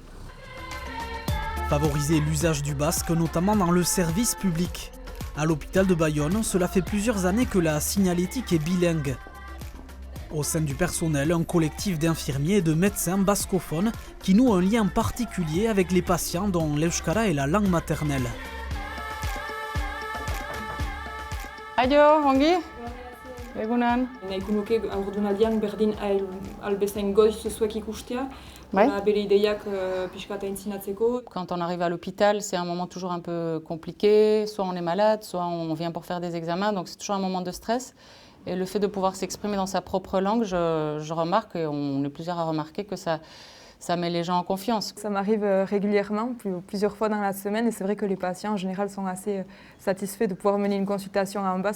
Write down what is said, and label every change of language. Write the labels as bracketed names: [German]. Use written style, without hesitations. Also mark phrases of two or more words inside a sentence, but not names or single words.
[French] Favoriser l'usage du basque, notamment dans le service public. À l'hôpital de Bayonne, cela fait plusieurs années que la signalétique est bilingue. Au sein du personnel, un collectif d'infirmiers et de médecins bascophones qui noue un lien particulier avec les patients dont l'euskara est la langue maternelle. [Basque] Aio, ongi? Egunan. Nahiko nuke haurdunaldian berdin albezain goiz zuek ikustea, bere ideiak pixka eta intzinatzeko. [French] Quand on arrive à l'hôpital, c'est un moment toujours un peu compliqué. Soit on est malade, soit on vient pour faire des examens, donc c'est toujours un moment de stress. Et le fait de pouvoir s'exprimer dans sa propre langue, je remarque, et on est plusieurs à remarquer, que ça met les gens en confiance. Ça m'arrive régulièrement, plusieurs fois dans la semaine, et c'est vrai que les patients en général sont assez satisfaits de pouvoir mener une consultation en basque.